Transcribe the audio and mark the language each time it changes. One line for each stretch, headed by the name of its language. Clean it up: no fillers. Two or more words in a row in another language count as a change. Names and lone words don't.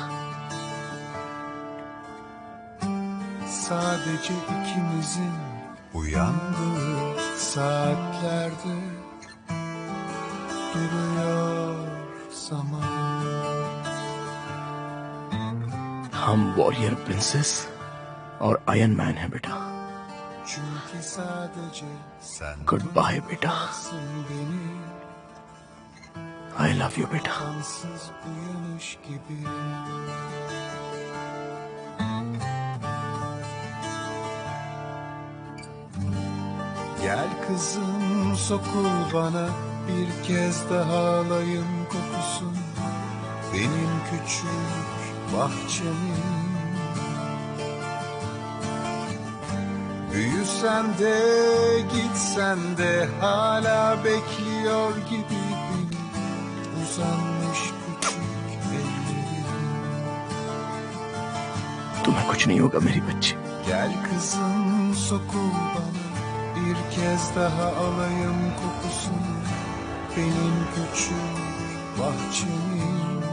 Turkish: Sadece ikimizin uyandığı saatlerde duruyor zaman.
Hindi: हम
English: warrior princess
Hindi: और आयरन मैन हैं बेटा।
Turkish: Çünkü sadece sen
English: good bye बेटा,
Turkish: tutuklarsın beni,
English: I love you बेटा।
Turkish: apansız uyanış gibi. Gel kızım sokul bana, bir kez daha alayım kokusunu benim küçük bahçemin. Büyüsen de gitsen de hala bekliyor gibi beni uzanmış küçük ellerin.
Hindi: तुम्हें कुछ नहीं होगा मेरी बच्ची।
Turkish: Gel kızım sokul bana, bir kez daha alayım kokusunu benim küçük bahçemin.